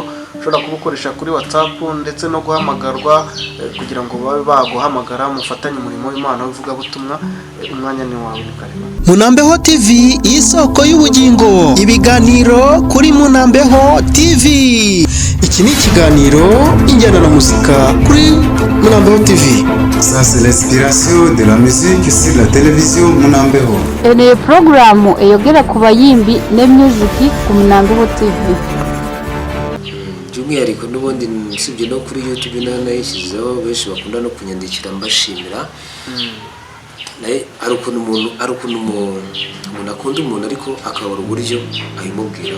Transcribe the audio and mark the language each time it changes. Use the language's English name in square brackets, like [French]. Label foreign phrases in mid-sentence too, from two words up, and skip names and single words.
[Kinyarwanda] Ushobora kubukoresha kuri WhatsApp ndetse no guhamagarwa kugira ngo babe baguhamagara mufatanye umurimo w'Imana uvuga butumwa. Umwanya ni wawe karema. MUNAMBEHO TV, isoko y'ubugingo. Ibiganiro kuri MUNAMBEHO TV. Iki ni ikiganiro Injyana na Muzika kuri MUNAMBEHO TV. [French] Ça c'est l'inspiration de la musique sur la télévision MUNAMBEHO. [Chiga] Ene programu eyogera ku bayimbi ne Muzika ku MUNAMBEHO TV. [Kinyarwanda] By'umwihariko n'ubundi usibye no kuri YouTube nayishyizeho, benshi bakunda no kunyandikira mbashimira. ari ukuntu umuntu akunda umuntu ariko akabura uburyo abimubwiraho.